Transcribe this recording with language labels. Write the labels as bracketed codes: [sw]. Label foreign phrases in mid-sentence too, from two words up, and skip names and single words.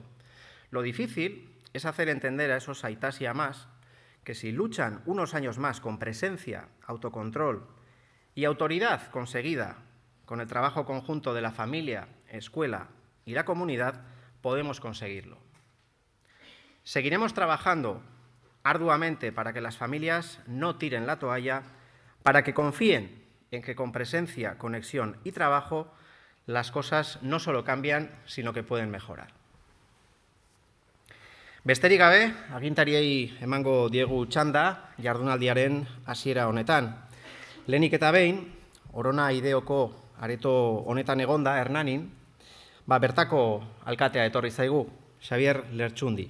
[es] Lo difícil es hacer entender a esos aitás y amás que si luchan unos años más con presencia, autocontrol y autoridad conseguida con el trabajo conjunto de la familia, escuela y la comunidad, podemos conseguirlo. Seguiremos trabajando arduamente para que las familias no tiren la toalla, para que confíen en que con presencia, conexión y trabajo las cosas no solo cambian, sino que pueden mejorar. [eu] Besterik gabe, agintariei emango diegu txanda jardunaldiaren hasiera honetan. Lehenik eta behin, Orona Ideoko areto honetan egonda, Hernanin, bertako alkatea etorri zaigu, Xabier Lertxundi.